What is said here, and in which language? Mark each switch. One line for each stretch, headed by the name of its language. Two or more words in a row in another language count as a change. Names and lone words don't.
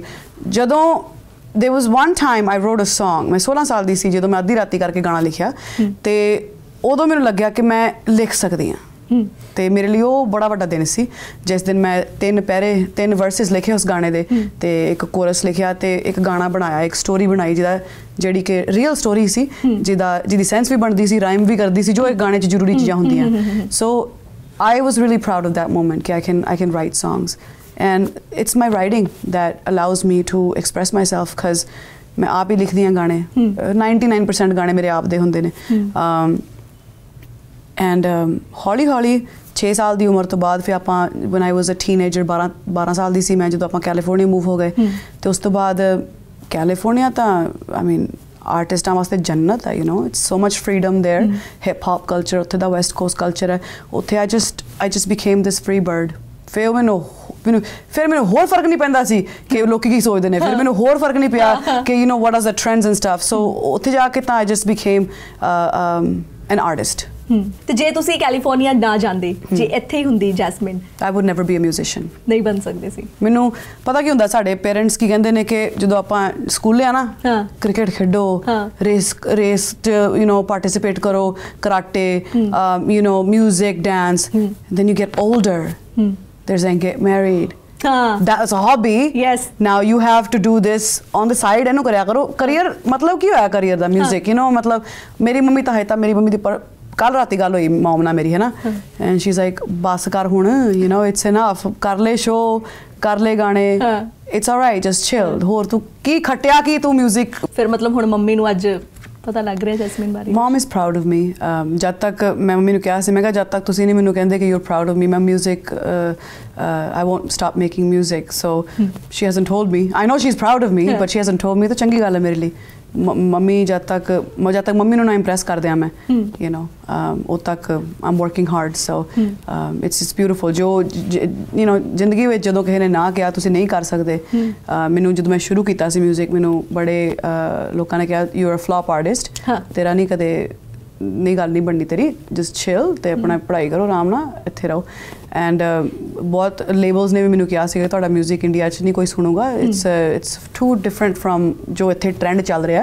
English: ਜਦੋਂ there was one time I wrote a song,
Punjabi: ਮੈਂ 16 ਸਾਲ ਦੀ ਸੀ ਜਦੋਂ ਮੈਂ ਅੱਧੀ ਰਾਤੀ ਕਰਕੇ ਗਾਣਾ ਲਿਖਿਆ, ਤੇ ਉਦੋਂ ਮੈਨੂੰ ਲੱਗਿਆ ਕਿ ਮੈਂ ਲਿਖ ਸਕਦੀ ਹਾਂ, ਤੇ ਮੇਰੇ ਲਈ ਉਹ ਬੜਾ ਵੱਡਾ ਦਿਨ ਸੀ ਜਿਸ ਦਿਨ ਮੈਂ 3 ਵਰਸਿਸ ਲਿਖੇ ਉਸ ਗਾਣੇ ਦੇ, ਤੇ ਇੱਕ ਕੋਰਸ ਲਿਖਿਆ ਤੇ ਇੱਕ ਗਾਣਾ ਬਣਾਇਆ, ਇੱਕ ਸਟੋਰੀ ਬਣਾਈ ਜਿਹੜੀ ਕਿ
English: real story
Punjabi: ਸੀ, ਜਿਹਦੀ ਸੈਂਸ ਵੀ ਬਣਦੀ ਸੀ, ਰਾਈਮ ਵੀ ਕਰਦੀ ਸੀ, ਜੋ ਇੱਕ ਗਾਣੇ 'ਚ ਜ਼ਰੂਰੀ ਚੀਜ਼ਾਂ ਹੁੰਦੀਆਂ।
English: ਸੋ I was really proud of that moment ਕਿ I can write songs, and it's my writing that allows me to express myself, because
Punjabi: ਮੈਂ ਆਪ ਹੀ ਲਿਖਦੀ ਹਾਂ ਗਾਣੇ, 99% ਗਾਣੇ ਮੇਰੇ ਆਪ ਦੇ ਹੁੰਦੇ ਨੇ। and ਹੌਲੀ ਹੌਲੀ 6 ਸਾਲ ਦੀ ਉਮਰ ਤੋਂ ਬਾਅਦ ਫਿਰ ਆਪਾਂ
English: when I was a teenager
Punjabi: 12 ਸਾਲ ਦੀ ਸੀ ਮੈਂ ਜਦੋਂ ਆਪਾਂ ਕੈਲੀਫੋਰਨੀਆ ਮੂਵ ਹੋ ਗਏ, ਤੇ ਉਸ ਤੋਂ ਬਾਅਦ ਕੈਲੀਫੋਰਨੀਆ ਤਾਂ
English: I mean
Punjabi: ਆਰਟਿਸਟਾਂ ਵਾਸਤੇ ਜੰਨਤ ਹੈ,
English: it's so much freedom there, hip hop culture
Punjabi: ਉੱਥੇ ਦਾ,
English: West Coast culture
Punjabi: ਹੈ ਉੱਥੇ।
English: I just became this free bird।
Punjabi: ਫਿਰ ਮੈਨੂੰ ਹੋਰ ਫਰਕ ਨਹੀਂ ਪੈਂਦਾ ਸੀ ਕਿ ਲੋਕੀ ਕੀ ਸੋਚਦੇ ਨੇ, ਫਿਰ ਮੈਨੂੰ ਹੋਰ ਫਰਕ ਨਹੀਂ ਪਿਆ ਕਿ
English: what are the trends and stuff। so
Punjabi: ਉੱਥੇ ਜਾ ਕੇ ਤਾਂ
English: I just became an artist।
Punjabi: ਤੇ ਜੇ ਤੁਸੀਂ ਕੈਲੀਫੋਰਨੀਆ ਨਾ ਜਾਂਦੇ, ਜੇ ਇੱਥੇ ਹੀ ਹੁੰਦੀ ਜੈਸਮਿਨ,
English: I would never be a musician।
Punjabi: ਨਹੀਂ ਬਣ ਸਕਦੇ ਸੀ। ਮੈਨੂੰ ਪਤਾ ਕੀ ਹੁੰਦਾ, ਸਾਡੇ ਪੇਰੈਂਟਸ ਕੀ ਕਹਿੰਦੇ ਨੇ ਕਿ ਜਦੋਂ ਆਪਾਂ ਸਕੂਲੇ ਆ ਨਾ, ਕ੍ਰਿਕਟ ਖੇਡੋ,
English: race participate
Punjabi: ਕਰੋ, ਕਰਾਟੇ,
English: music, dance, then you get older, there's then get married, that's a hobby, yes, now you have to do this on the side।
Punjabi: ਇਹਨੂੰ ਕਰਿਆ ਕਰੋ। ਕਰੀਅਰ ਮਤਲਬ ਕੀ ਹੋਇਆ ਕਰੀਅਰ ਦਾ ਮਿਊਜ਼ਿਕ, ਮਤਲਬ ਮੇਰੀ ਮੰਮੀ ਤਾਂ ਹੈ ਤਾਂ ਮੇਰੀ ਮੰਮੀ ਦੀ ਕੱਲ ਰਾਤੀ ਗੱਲ ਹੋਈ ਮਮ ਨਾਲ ਮੇਰੀ, ਹੈ ਨਾ,
English: and she is like
Punjabi: ਬਸ ਕਰ ਹੁਣ,
English: it's enough,
Punjabi: ਕਰ ਲੈ ਸ਼ੋ, ਕਰ ਲੈ ਗਾਣੇ,
English: it's alright, just chill.
Punjabi: ਹੋਰ ਤੂੰ ਕੀ ਖੱਟਿਆ ਕੀ ਤੂੰ ਮਿਊਜ਼ਿਕ। ਫਿਰ ਮਤਲਬ ਹੁਣ ਮੰਮੀ ਨੂੰ ਅੱਜ ਪਤਾ ਲੱਗ ਰਿਹਾ ਜੈਸਮਿਨ ਬਾਰੇ?
English: Mum is proud of me.
Punjabi: ਜਦ ਤੱਕ ਮੈਂ ਮੰਮੀ ਨੂੰ ਕਿਹਾ ਸੀ, ਮੈਂ ਕਿਹਾ ਜਦ ਤੱਕ ਤੁਸੀਂ ਨਹੀਂ ਮੈਨੂੰ ਕਹਿੰਦੇ ਕਿ
English: you are proud of me,
Punjabi: ਮੈਂ ਮਿਊਜ਼ਿਕ
English: I won't stop making music। so she hasn't told me, I know she's proud of me, but she hasn't told me।
Punjabi: ਤਾਂ ਚੰਗੀ ਗੱਲ ਹੈ ਮੇਰੇ ਲਈ। ਮੰਮੀ ਜਦ ਤੱਕ ਮੰਮੀ ਨੂੰ ਨਾ ਇੰਪ੍ਰੈਸ ਕਰਦੇ ਆ ਮੈਂ, ਉਦੋਂ ਤੱਕ
English: I'm working hard। so it's beautiful।
Punjabi: ਜੋ ਜ਼ਿੰਦਗੀ ਵਿੱਚ ਜਦੋਂ ਕਿਸੇ ਨੇ ਨਾ ਕਿਹਾ ਤੁਸੀਂ ਨਹੀਂ ਕਰ ਸਕਦੇ, ਮੈਨੂੰ ਜਦੋਂ ਮੈਂ ਸ਼ੁਰੂ ਕੀਤਾ ਸੀ ਮਿਊਜ਼ਿਕ, ਮੈਨੂੰ ਬੜੇ ਲੋਕਾਂ ਨੇ ਕਿਹਾ
English: you are a flop artist,
Punjabi: ਤੇਰਾ ਨਹੀਂ ਕਦੇ ਨਹੀਂ ਗੱਲ ਨਹੀਂ ਬਣਨੀ ਤੇਰੀ,
English: just chill
Punjabi: ਤੇ ਆਪਣਾ ਪੜ੍ਹਾਈ ਕਰੋ, ਆਰਾਮ ਨਾਲ ਇੱਥੇ ਰਹੋ। ਐਂਡ ਬਹੁਤ ਲੇਬਲਸ ਨੇ ਵੀ ਮੈਨੂੰ ਕਿਹਾ ਸੀਗਾ ਤੁਹਾਡਾ ਮਿਊਜ਼ਿਕ ਇੰਡੀਆ 'ਚ ਨਹੀਂ ਕੋਈ ਸੁਣੂਗਾ,
English: it's too different from
Punjabi: ਜੋ ਇੱਥੇ ਟ੍ਰੈਂਡ ਚੱਲ ਰਿਹਾ।